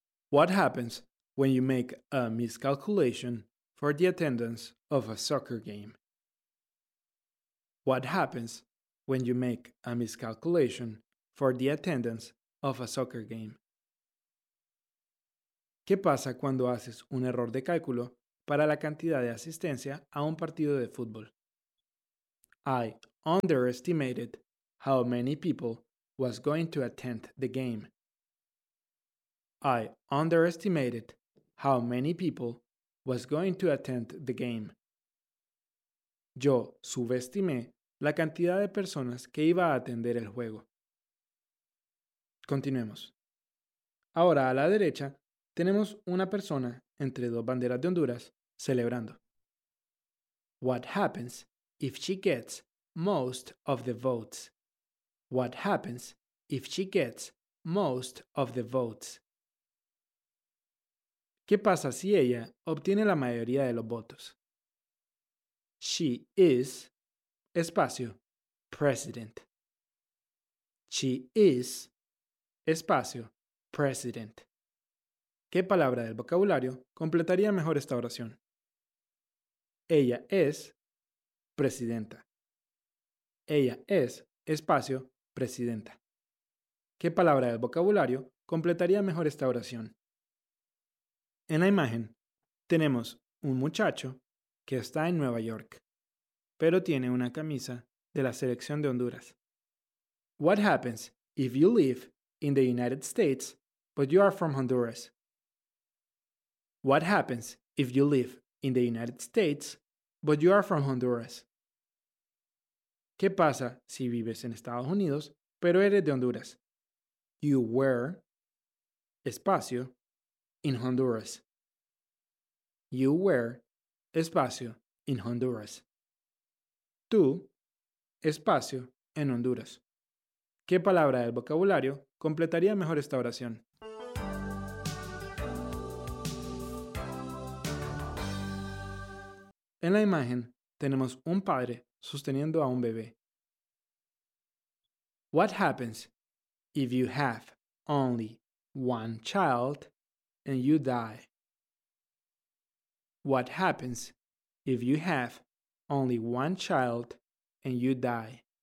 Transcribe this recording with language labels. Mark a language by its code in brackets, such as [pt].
[en] What happens when you make a miscalculation for the attendance of a soccer game? What happens when you make a miscalculation for the attendance of a soccer game? [es] ¿Qué pasa cuando haces un error de cálculo para la cantidad de asistencia a un partido de fútbol? Hay [en] underestimated how many people was going to attend the game. I underestimated how many people was going to attend the game. [es] Yo subestimé la cantidad de personas que iba a atender el juego. Continuemos. Ahora a la derecha tenemos una persona entre dos banderas de Honduras celebrando. [en] What happens if she gets most of the votes? What happens if she gets most of the votes? [es] ¿Qué pasa si ella obtiene la mayoría de los votos? [en] She is, [es] espacio, [en] president. She is, espacio, president. [es] ¿Qué palabra del vocabulario completaría mejor esta oración? Ella es, presidenta. Ella es, espacio, presidenta. ¿Qué palabra del vocabulario completaría mejor esta oración? En la imagen, tenemos un muchacho que está en Nueva York, pero tiene una camisa de la selección de Honduras. [en] What happens if you live in the United States, but you are from Honduras? What happens if you live in the United States, but you are from Honduras? [es] ¿Qué pasa si vives en Estados Unidos, pero eres de Honduras? [en] You were, espacio, in Honduras. You were, espacio, in Honduras. [es] Tú, espacio, en Honduras. ¿Qué palabra del vocabulario completaría mejor esta oración? En la imagen tenemos un padre sosteniendo a un bebé. [en] What happens if you have only one child and you die? What happens if you have only one child and you die?